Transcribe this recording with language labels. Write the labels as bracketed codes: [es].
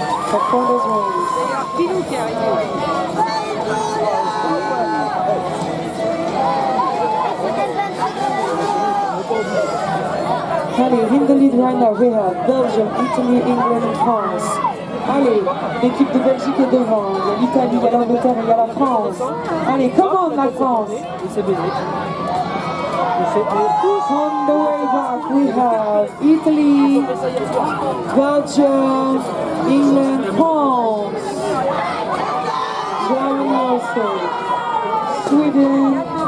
[en] Supporters wins. Allez, in the lead right now, we have Belgium, Italy, England and France. [fr] Allez, l'équipe de Belgique est devant, il y a l'Italie, il y a l'Angleterre, il y a la France. Allez, [en] come on [fr] la France. [en] On the way back we have Italy, Belgium, England, France, Germany also, Sweden.